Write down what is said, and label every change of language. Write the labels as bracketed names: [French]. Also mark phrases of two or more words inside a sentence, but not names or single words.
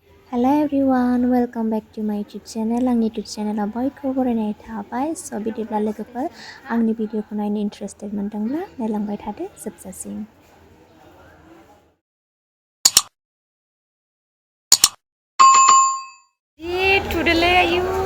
[English] Hello everyone, welcome back to my YouTube channel. [Bodo] आंनि YouTube channel बयखौबो बरायनाय थाबाय। स' बिदिब्ला लोगोफोर आंनि भिडिअखौ नायनो इन्टारेस्टेड मोनदोंब्ला नायलांबाय थादो जोबजासिम। जि थुदोलै आयु।